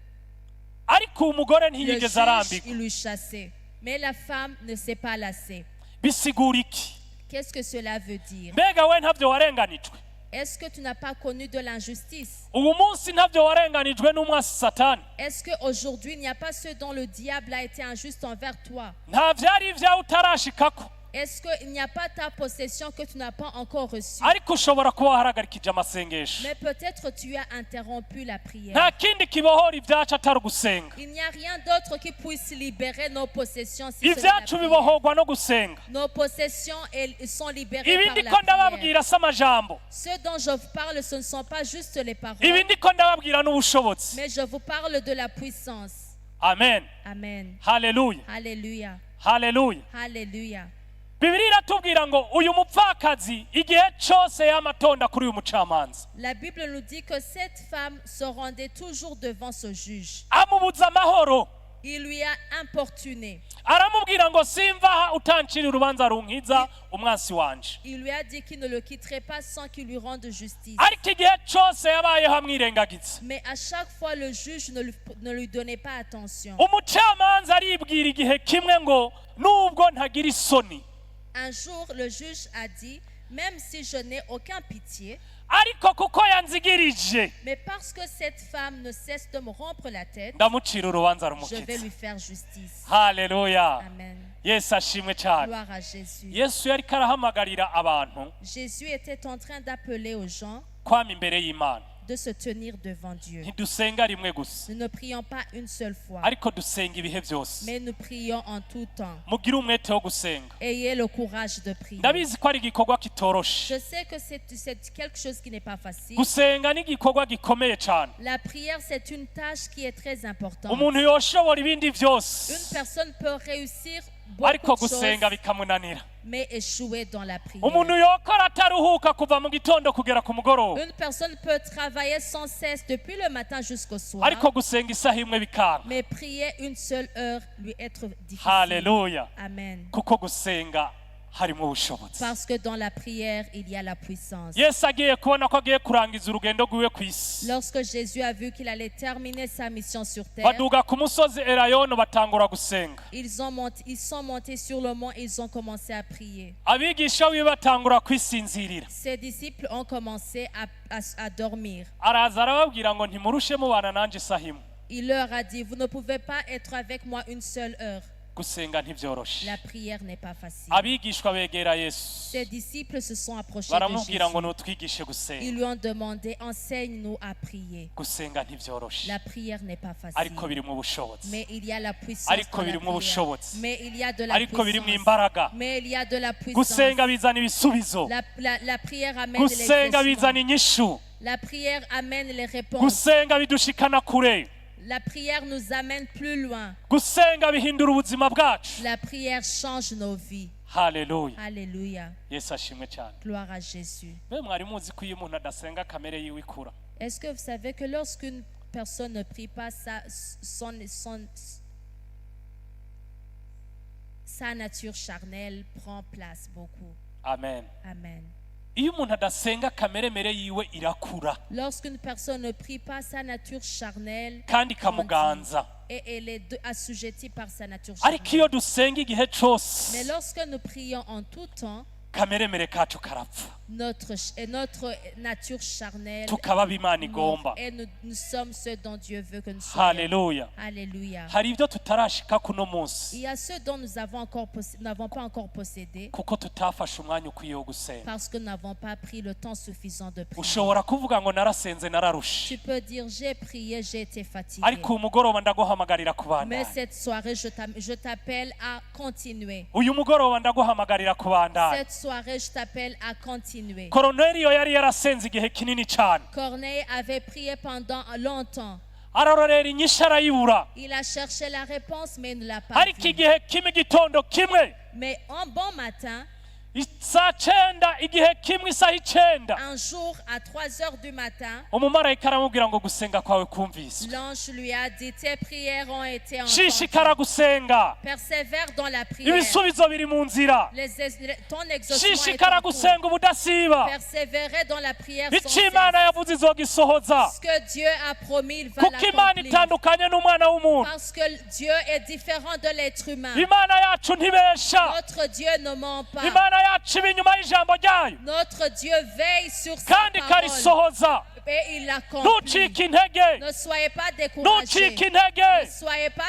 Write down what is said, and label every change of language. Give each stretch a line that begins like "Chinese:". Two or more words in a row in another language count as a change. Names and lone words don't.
Rundi: ariko umugore ntiyigeze juge, arambirwa.
French: il lui chassait. Mais la femme ne s'est pas lassée.
Rundi: Bisigura iki?
French: Qu'est-ce que cela veut dire?
Rundi: Mbega we ntabyo warenganijwe?
French: Est-ce que tu n'as pas connu de l'injustice?
Rundi: Ubu munsi ntabyo warenganijwe n'umwasi Satani?
French: Est-ce qu'aujourd'hui, il n'y a pas ceux dont le diable a été injuste envers toi?
Rundi: Nta vyari ivyawe utarashikako,
French: Est-ce qu'il n'y a pas ta possession que tu n'as pas encore reçue?
Rundi: ariko ushobora kuba waharagarikije amasengesho.
French: Mais peut-être tu as interrompu la prière.
Rundi: Nta kindi kibohora ibyacu atari ugusenga.
French: Il n'y a rien d'autre qui puisse libérer nos possessions si ce n'est la
Rundi: Ibyacu
French: prière.
Rundi: bibohorwa no gusenga.
French: Nos possessions elles sont libérées
Rundi: Ibi
French: par
Rundi: ndiko
French: la prière.
Rundi: ndababwira si amajambo,
French: Ce dont je vous parle, ce ne sont pas juste les paroles,
Rundi: ibi ndiko ndababwira n'ubushobozi.
French: mais je vous parle de la puissance.
Rundi: Amen.
French: Amen.
Rundi: Haleluya.
French: Alléluia.
Rundi: Haleluya.
French: Alléluia.
Rundi: Bibiliya iratubwira ngo uyu mupfakazi igihe cyose yamatonda kuri uyu mucamanza,
French: La Bible nous dit que cette femme se rendait toujours devant ce juge.
Rundi: amubuza amahoro,
French: Il lui a importuné.
Rundi: aramubwira ngo simvaha utancira urubanza runkiza umwansi wanje.
French: Il lui a dit qu'il ne le quitterait pas sans qu'il lui rende justice.
Rundi: Ariko igihe cyose yabayeho amwirengagiza,
French: Mais à chaque fois, le juge ne lui donnait pas attention.
Rundi: umucamanza aribwira igihe kimwe ngo nubwo ntagira isoni,
French: Un jour, le juge a dit, même si je n'ai aucun pitié,
Rundi: ariko kuko yanzigirije
French: mais parce que cette femme ne cesse de me rompre la tête,
Rundi: ndamucira urubanza
French: je vais
Rundi: rumukiza.
French: lui faire justice.
Rundi: Haleluya.
French: Amen.
Rundi: Yesu ashimwe cyane.
French: Gloire à Jésus.
Rundi: Yesu yariko arahamagarira abantu
French: Jésus était en train d'appeler aux gens
Rundi: kwama imbere y'Imana.
French: de se tenir devant Dieu.
Rundi: Ntidusenga rimwe gusa,
French: Nous ne prions pas une seule fois,
Rundi: ariko dusenga ibihe byose.
French: mais nous prions en tout temps.
Rundi: Mugire umwete wo gusenga.
French: Ayez le courage de prier.
Rundi: Ndabizi ko ari igikorwa kitoroshe.
French: Je sais que c'est quelque chose qui n'est pas facile.
Rundi: Gusenga ni igikorwa gikomeye cyane.
French: La prière, c'est une tâche qui est très importante.
Rundi: Umuntu yoshobora ibindi
French: Une
Rundi: byose,
French: personne peut réussir
Rundi: ariko
French: beaucoup de
Rundi: gusenga
French: choses,
Rundi: bikamunanira.
French: mais échouer dans la prière.
Rundi: Umuntu yokora ataruhuka kuva mu gitondo kugera ku mugoroba,
French: Une personne peut travailler sans cesse depuis le matin jusqu'au soir,
Rundi: ariko gusenga isaha imwe bikanga.
French: mais prier une seule heure lui être difficile.
Rundi: Haleluya.
French: Amen.
Rundi: Kuko gusenga harimo ubushobozi.
French: Parce que dans la prière, il y a la puissance.
Rundi: Yesu agiye kubona ko agiye kurangiza urugendo rwiwe ku isi,
French: Lorsque Jésus a vu qu'il allait terminer sa mission sur terre,
Rundi: baduga ku musozi Elayono batangura gusenga.
French: ils sont montés sur le mont et ils ont commencé à prier.
Rundi: Abigisha biwe batangura kwisinzirira.
French: Ses disciples ont commencé à dormir.
Rundi: Araza arababwira ngo ntimurushe mubana nanje isaha imwe.
French: Il leur a dit, vous ne pouvez pas être avec moi une seule heure.
Rundi: Gusenga ntibyoroshe.
French: La prière n'est pas facile.
Rundi: Abigishwa begera Yesu,
French: Ses disciples se sont approchés de
Rundi: baramubwira ngo
French: Jésus.
Rundi: nutwigishe
French: Ils
Rundi: gusenga.
French: lui ont demandé, enseigne-nous à prier.
Rundi: Gusenga ntibyoroshe,
French: La prière n'est pas facile.
Rundi: ariko biri mu bushobozi,
French: Mais il y a la puissance
Rundi: ariko
French: dans la
Rundi: biri mu
French: prière.
Rundi: bushobozi,
French: Mais il y a de la
Rundi: ariko biri mu
French: puissance.
Rundi: imbaraga.
French: Mais il y a de la puissance.
Rundi: Gusenga bizana ibisubizo,
French: La prière amène
Rundi: gusenga bizana
French: les
Rundi: inyishu,
French: La prière amène les réponses.
Rundi: gusenga bidushikana kure,
French: La prière nous amène plus loin.
Rundi: gusenga bihindura ubuzima bwacu.
French: La prière change nos vies.
Rundi: Haleluya.
French: Alléluia.
Rundi: Yesu ashimwe cyane.
French: Gloire à Jésus.
Rundi: Mbe mwari muzi ko iyo umuntu adasenga kamere yiwe ikura?
French: Est-ce que vous savez que lorsqu'une personne ne prie pas, sa nature charnelle prend place beaucoup.
Rundi: Amen.
French: Amen.
Rundi: Iyo umuntu adasenga kamere mere yiwe irakura
French: Lorsqu'une personne ne prie pas, sa nature charnelle
Rundi: kandi
French: grandit
Rundi: ikamuganza,
French: et elle est assujettie par sa nature
Rundi: ariko
French: charnelle.
Rundi: iyo dusenga igihe
French: Mais
Rundi: cyose
French: lorsque nous prions en tout temps,
Rundi: kamere mere kacu karapfa.
French: notre nature charnelle
Rundi: tukaba b'Imana
French: mort,
Rundi: igomba.
French: et nous sommes ceux dont Dieu veut que nous soyons.
Rundi: Haleluya.
French: Alléluia.
Rundi: Hari ibyo tutarashika kuno
French: Il
Rundi: munsi
French: y a ceux dont nous n'avons pas encore possédé
Rundi: kuko tutafashe umwanya ukwiye wo gusenga.
French: parce que nous n'avons pas pris le temps suffisant de prier.
Rundi: Ushobora kuvuga ngo narasenze nararushe,
French: Tu peux dire j'ai prié, j'ai été fatigué.
Rundi: ariko uyu mugoroba ndaguhamagarira
French: Mais
Rundi: kubandanya.
French: cette soirée, je t'appelle à continuer.
Rundi: Uyu mugoroba ndaguhamagarira kubandanya.
French: Cette soirée, je t'appelle à continuer.
Rundi: Koroneliyo yari yarasenze igihe kinini cyane,
French: Corneille avait prié pendant longtemps.
Rundi: ararorera inyishu arayibura,
French: Il a cherché la réponse, mais il ne l'a pas
Rundi: ariko
French: vue.
Rundi: igihe kimwe igitondo kimwe
French: Mais un bon matin,
Rundi: saa cyenda, igihe kimwe isaha icyenda,
French: un jour à 3 heures du matin,
Rundi: umumarayika aramubwira ngo gusenga kwawe kumviswe,
French: l'ange lui a dit, tes prières ont été
Rundi: shishikara
French: entendues.
Rundi: gusenga,
French: Persévère dans la prière.
Rundi: ibisubizo biri mu nzira,
French: Ton exaucement est
Rundi: shishikara
French: en cours.
Rundi: gusenga ubudasiba,
French: Persévérer dans la prière sans
Rundi: icyo Imana
French: cesse.
Rundi: yavuze izogisohoza,
French: Ce que Dieu a promis, il va
Rundi: kuko Imana
French: l'accomplir.
Rundi: itandukanye n'umwana w'umuntu.
French: Parce que Dieu est différent de l'être humain.
Rundi: Imana yacu ntibesha,
French: Notre Dieu ne ment pas.
Rundi: Imana yacu iba inyuma y'ijambo ryayo
French: Notre Dieu veille sur sa
Rundi: kandi
French: parole
Rundi: ikarisohoza.
French: et il l'accomplit.
Rundi: Ntucike intege,
French: Ne soyez pas découragés.
Rundi: ntucike
French: Ne
Rundi: intege,
French: soyez pas